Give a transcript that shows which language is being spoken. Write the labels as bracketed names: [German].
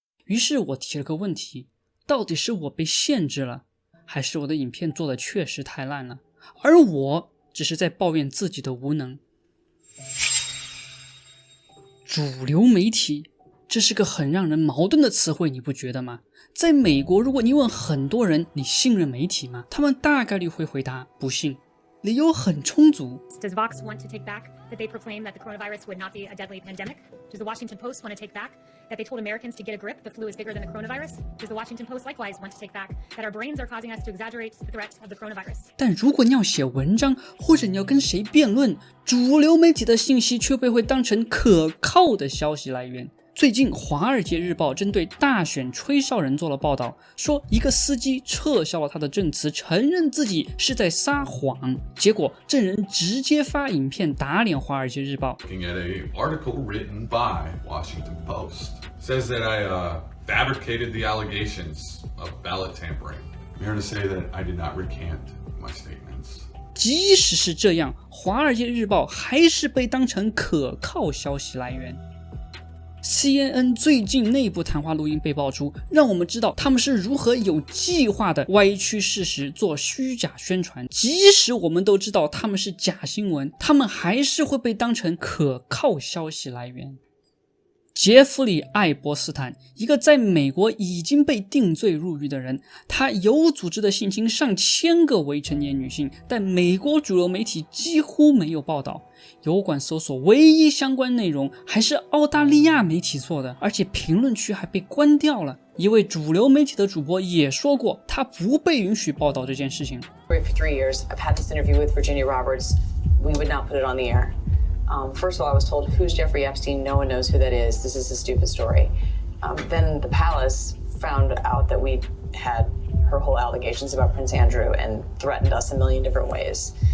[Chinese] 于是我提了个问题，到底是我被限制了，还是我的影片做的确实太烂了，而我只是在抱怨自己的无能。主流媒体，这是个很让人矛盾的词汇，你不觉得吗？在美国，如果你问很多人你信任媒体吗？他们大概率会回答不信，理由很充足。 [English] Does Vox want to take back that they proclaimed that the coronavirus would not be a deadly pandemic? Does the Washington Post want to take back that they told Americans to get a grip, the flu is bigger than the coronavirus? Does the Washington Post likewise want to take back that our brains are causing us to exaggerate the threat of the coronavirus? [Chinese] 但如果你要写文章，或者你要跟谁辩论，主流媒体的信息却被会当成可靠的消息来源。最近《华尔街日报》针对大选吹哨人做了报道，说一个司机撤销了他的证词，承认自己是在撒谎，结果证人直接发影片打脸《华尔街日报》。 [English] Looking at an article written by Washington Post says that I fabricated the allegations of ballot tampering. I'm here to say that I did not recant my statements. [Chinese] 即使是这样，《华尔街日报》还是被当成可靠消息来源。 CNN 最近内部谈话录音被爆出，让我们知道他们是如何有计划的歪曲事实，做虚假宣传。即使我们都知道他们是假新闻，他们还是会被当成可靠消息来源。杰弗里·艾伯斯坦，一个在美国已经被定罪入狱的人，他有组织的性侵上千个未成年女性，但美国主流媒体几乎没有报道。油管搜索唯一相关内容还是澳大利亚媒体做的，而且评论区还被关掉了。一位主流媒体的主播也说过，他不被允许报道这件事情。 [English] For 3 years, I've had this interview with Virginia Roberts. We would not put it on the air. First of all, I was told, who's Jeffrey Epstein? No one knows who that is. This is a stupid story. Then the palace found out that we had her whole allegations about Prince Andrew and threatened us a million different ways.